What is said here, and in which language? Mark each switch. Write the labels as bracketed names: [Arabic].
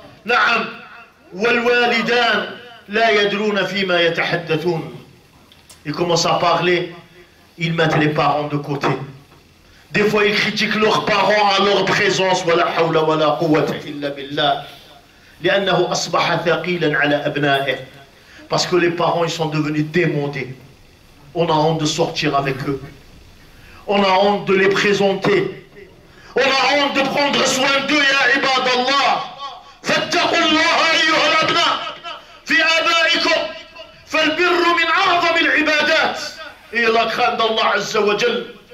[Arabic] نعم والوالدان لا يدرون فيما يتحدثون. [French] Ils commencent à parler, ils mettent les parents de côté. Des fois ils critiquent leurs parents à leur présence. [Arabic] ولا حول ولا قوة إلا بالله. لأنه أصبح ثقيلا على أبنائه. [French] Parce que les parents ils sont devenus démodés. On a honte de sortir avec eux. On a honte de les présenter. On a honte de prendre soin d'eux [Arabic] يا عباد الله. فاتقوا الله أيها الأبناء في آبائكم فالبر من أعظم العبادات. [French] إلى la crainte d'Allah عز وجل.